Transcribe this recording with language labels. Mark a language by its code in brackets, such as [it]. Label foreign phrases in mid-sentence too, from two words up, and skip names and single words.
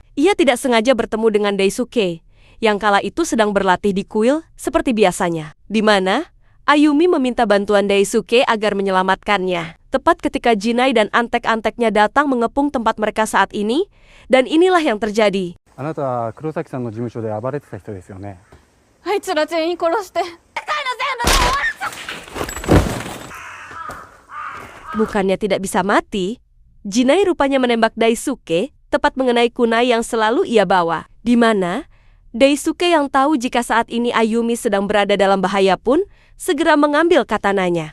[id] Ia tidak sengaja bertemu dengan Daisuke yang kala itu sedang berlatih di kuil seperti biasanya, di mana Ayumi meminta bantuan Daisuke agar menyelamatkannya. Tepat ketika Jinai dan antek-anteknya datang mengepung tempat mereka saat ini, dan inilah yang terjadi. [ja] あなたは黒崎さんの事務所で暴れてた人ですよね。あいつら全員殺して。 [id] Bukannya tidak bisa mati, Jinai rupanya menembak Daisuke tepat mengenai kunai yang selalu ia bawa. Di mana Daisuke yang tahu jika saat ini Ayumi sedang berada dalam bahaya pun segera mengambil katananya.